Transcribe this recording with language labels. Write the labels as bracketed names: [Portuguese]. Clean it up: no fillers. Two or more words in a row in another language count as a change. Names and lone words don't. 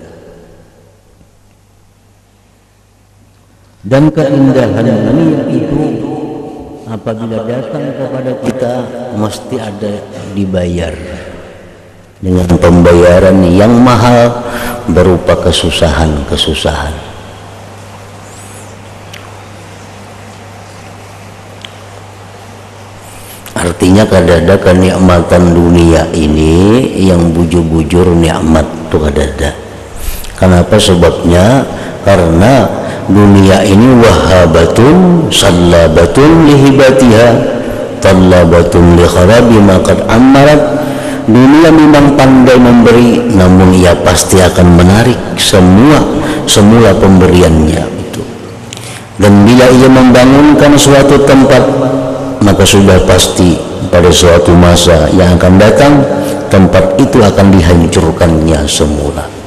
[Indonesian] Dan keindahan dunia itu apabila datang kepada kita mesti ada dibayar dengan pembayaran yang mahal berupa kesusahan. [Banjar] Artinya kadada kenikmatan dunia ini yang bujur-bujur nikmat tuh kadada. [Indonesian] Kenapa sebabnya? Karena dunia ini [Arabic] وهابة سلابة لهباتها طلابة لخراب ما قد عمرت. [Indonesian] Dunia memang pandai memberi, namun ia pasti akan menarik semua pemberiannya itu. Dan bila ia membangunkan suatu tempat, maka sudah pasti pada suatu masa yang akan datang tempat itu akan dihancurkannya semula.